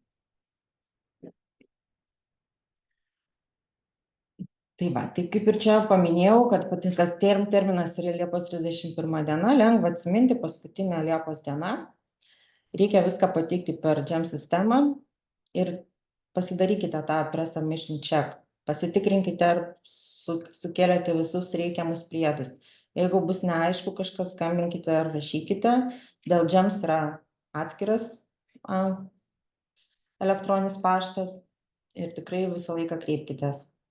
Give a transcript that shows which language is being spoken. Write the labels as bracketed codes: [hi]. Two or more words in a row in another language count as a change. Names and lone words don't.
[lt] Tai va, taip kaip ir čia paminėjau, kad terminas yra Liepos 31 diena, lengva atsiminti, paskutinė Liepos diena. Reikia viską pateikti per GEM sistemą ir pasidarykite tą [en] pre-submission check. [lt] Pasitikrinkite, ar sukėlėte visus reikiamus priedus. Jeigu bus neaišku kažkas, skambinkite ar rašykite. Dėl GEMS yra atskiras elektroninis paštas ir tikrai visą laiką kreipkitės.